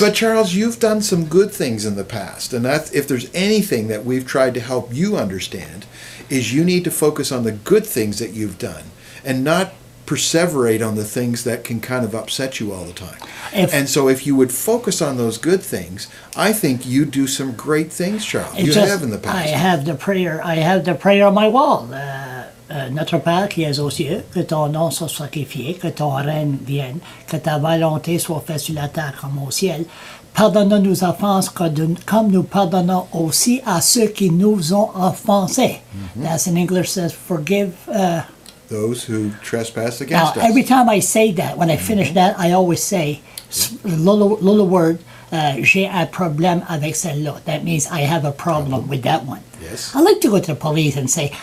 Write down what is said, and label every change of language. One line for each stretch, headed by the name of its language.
English: But Charles, you've done some good things in the past, and that's, if there's anything that we've tried to help you understand, is you need to focus on the good things that you've done and not perseverate on the things that can kind of upset you all the time. And so if you would focus on those good things, I think you do some great things, Charles. You have in the past. I have the prayer on my wall.
French: Notre Père qui es aux cieux, que ton nom soit sanctifié, que ton règne vienne, que ta volonté soit faite sur la terre comme au ciel. Pardonne-nous nos offenses comme nous pardonnons aussi à ceux qui nous ont offensés.
English: That's in English says forgive those who trespass against us. Every time I say that, when I finish that, I always say, little word,
French: j'ai un problème avec celle-là.
English: That means I have a problem with that one. Yes. I like to go to the police and say,